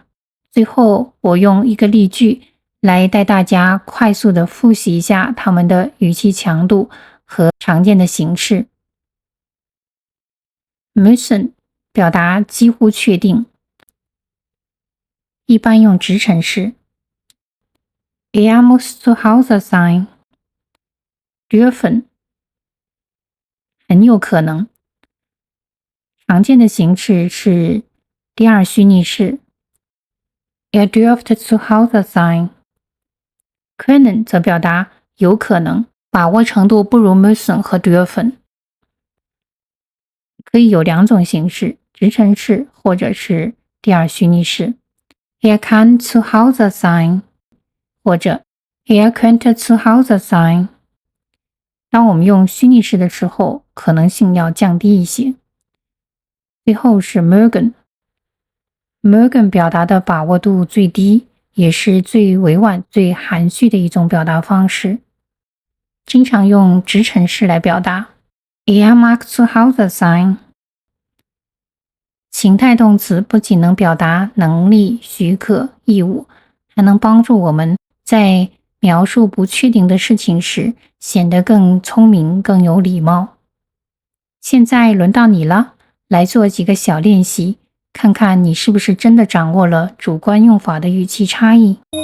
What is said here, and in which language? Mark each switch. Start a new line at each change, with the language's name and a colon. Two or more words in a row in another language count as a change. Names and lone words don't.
Chinese: 最后，我用一个例句来带大家快速的复习一下它们的语气强度和常见的形式。Müssen 表达几乎确定，一般用直陈式。
German: Er muss zu Hause sein。
Chinese: Dürfen 很有可能，常见的形式是第二虚拟式。
German: Er dürfte zu Hause sein。
Chinese: Können 则表达有可能，把握程度不如 müssen 和 dürfen。可以有2种形式，直陈式或者是第二虚拟式。
German: Er kann zu Hause sein，或者 Er könnte zu Hause sein。
Chinese: 当我们用虚拟式的时候，可能性要降低一些。最后是 mögen。mögen 表达的把握度最低，也是最委婉、最含蓄的一种表达方式，经常用直陈式来表达。
German: Er mag zu Hause sein。
Chinese: 情态动词不仅能表达能力、许可、义务，还能帮助我们在描述不确定的事情时显得更聪明、更有礼貌。现在轮到你了，来做几个小练习，看看你是不是真的掌握了主观用法的语气差异。